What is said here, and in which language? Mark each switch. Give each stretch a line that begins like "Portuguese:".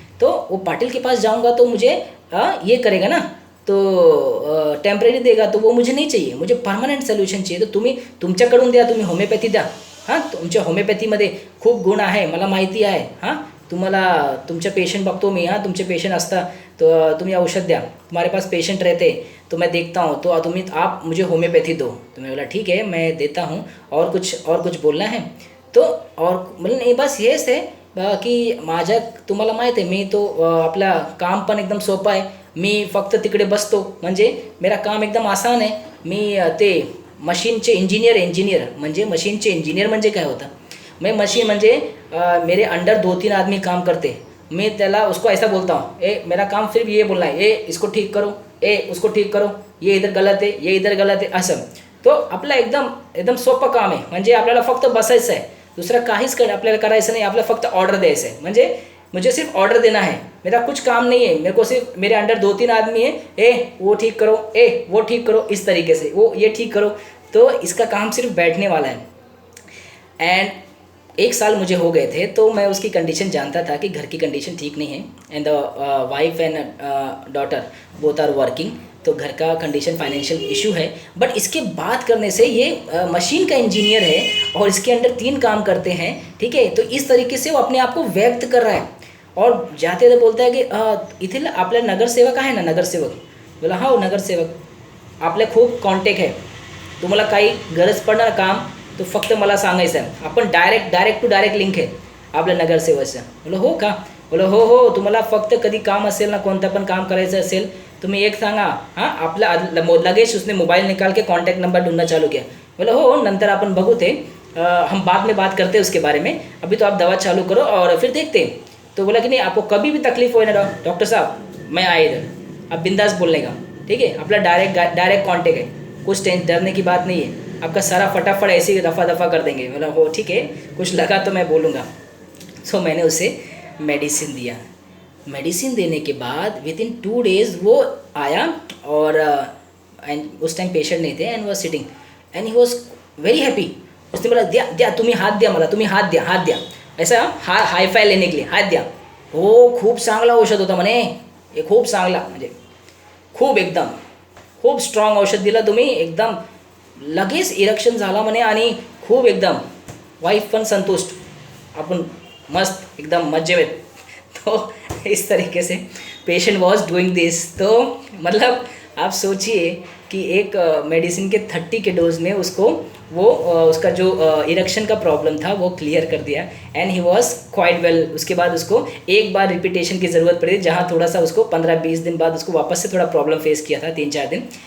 Hindi: तो वो पाटिल के पास जाऊंगा तो मुझे ये करेगा ना, तो टेम्पररी देगा, तो वो मुझे नहीं चाहिए, मुझे परमनंट सोल्यूशन चाहिए.
Marathi: तर तुम्ही तुमच्याकडून द्या, तुम्ही होमिओपॅथी द्या. हां, तुमच्या होमिओपॅथीमध्ये खूप गुण आहे, मला माहिती आहे. हां, तुम्हाला तुमचे पेशेंट बघतो मी, हां तुमचे पेशेंट असतात, तो तुम्ही औषध द्या,
Hindi: तुम्हारे पास पेशेंट रहते तो मैं देखता हूँ, तो आप मुझे होम्योपैथी दो. तो मैं बोला ठीक है मैं देता हूँ, और कुछ बोलना है.
Marathi: तो और म्हणजे नाही बस हेच आहे की माझ्या तुम्हाला माहीत आहे, मी तो आपला काम पण एकदम सोपं आहे, मी फक्त तिकडे बसतो, म्हणजे
Hindi: मेरा काम एकदम आसान
Marathi: आहे. मी ते मशीनचे इंजिनियर म्हणजे मशीनचे इंजिनियर म्हणजे काय होतं,
Hindi: मैं मशीन म्हणजे मेरे अंडर 2-3 आदमी काम करते, मैं त्याला उसको ऐसा बोलता हूँ, ए मेरा काम सिर्फ ये बोलना है, ए इसको ठीक करो, ए उसको ठीक करो, ये इधर गलत है, ये इधर गलत है, असं.
Marathi: तो आपला एकदम सोपं काम आहे, म्हणजे आपल्याला फक्त बसायचं आहे, दुसरं काहीच आपल्याला करायचं नाही, आपल्याला फक्त ऑर्डर द्यायचं आहे, म्हणजे
Hindi: मुझे सिर्फ ऑर्डर देना है, मेरा कुछ काम नहीं है, मेरे को सिर्फ मेरे अंडर 2-3 आदमी है, ए वो ठीक करो,
Marathi: ए वो ठीक करो, इस तरीके से वो ये ठीक करो.
Hindi: तो इसका काम सिर्फ बैठने वाला है. एंड 1 साल मुझे हो गए थे, तो मैं उसकी कंडीशन जानता था कि घर की कंडीशन ठीक नहीं है, and
English: the wife and daughter both are working,
Hindi: तो घर का कंडीशन फाइनेंशियल इशू है. बट इसके बात करने से ये मशीन का इंजीनियर है और इसके अंडर 3 काम करते हैं, ठीक है. तो इस तरीके से वो अपने आप को व्यक्त कर रहा है, और जाते तो बोलता है की
Marathi: इथे आपल्या नगरसेवक आहे ना, नगरसेवक. बोला हो नगरसेवक, आपल्या खूप कॉन्टॅक्ट आहे, तुम्हाला काही गरज पडणार काम तो फक्त मला सांगायचं आहे, आपण डायरेक्ट टू डायरेक्ट लिंक आहे आपल्या नगरसेवकचं. बोला हो का, बोला हो, तुम्हाला फक्त कधी काम असेल ना, कोणतं पण काम करायचं असेल तुम्ही एक सांगा, हां आपला लगेच
Hindi: उसने मोबाईल निकाल के कॉन्टॅक्ट नंबर ढूंढना चालू किया. बोला
Marathi: हो नंतर आपण बघू ते,
Hindi: हम बाद में बात करते हैं उसके बारे में, अभी तो आप दवा चालू करो और फिर देखते हैं. तो बोला कि नहीं आपको कभी भी तकलीफ हो ना डॉक्टर साहब मैं आए इधर, आप बिंदास बोलने का, ठीक है, अपना डायरेक्ट कॉन्टैक्ट है, कुछ डरने की बात नहीं है, आपका सारा फटाफट ऐसे ही दफ़ा कर देंगे. मतलब हो ठीक है, कुछ लगा तो मैं बोलूँगा. सो मैंने उसे मेडिसिन दिया. मेडिसिन देने के बाद विदिन 2 डेज़ वो आया, और एंड उस टाइम पेशेंट नहीं थे, and
English: Was sitting and he was very happy.
Marathi: उसने बोला द्या तुम्ही हात द्या मला, तुम्ही हात द्या,
Hindi: ऐसा हाय फाय लेने के लिए
Marathi: हात द्या. हो खूप चांगला औषध होता म्हणे, हे खूप चांगला, म्हणजे खूप स्ट्रॉंग औषध दिलं तुम्ही, एकदम लगेच इरेक्शन झाला म्हणे, आणि खूप एकदम वाईफ पण संतुष्ट, आपण मस्त एकदम मजेत.
Hindi: तो इस तरीके से पेशेंट
English: Was doing this.
Hindi: तो मतलब आप सोचिए कि एक मेडिसिन के 30 के डोज में उसको वो उसका जो इरेक्शन का प्रॉब्लम था वो क्लियर कर दिया,
English: And he was quite well.
Hindi: उसके बाद उसको एक बार रिपीटेशन की ज़रूरत पड़ी, जहाँ थोड़ा सा उसको 15-20 दिन बाद उसको वापस से थोड़ा प्रॉब्लम फेस किया था, 3-4 दिन.